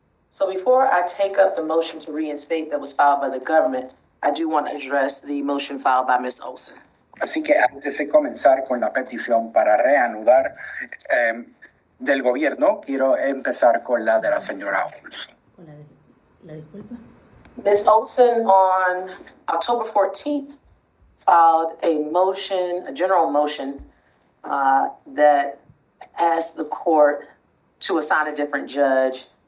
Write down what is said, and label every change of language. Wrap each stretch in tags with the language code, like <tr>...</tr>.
<en>So before I take up the motion to reinstate that was filed by the government, I do want to address the motion filed by Ms. Olson.</en> <es>Así que antes de comenzar con la petición para reanudar del gobierno, quiero empezar con la de la señora Olson. La disculpa.</es> <en>Ms. Olson on October 14th filed a motion, a general motion, that asked the court to assign a different judge.</en>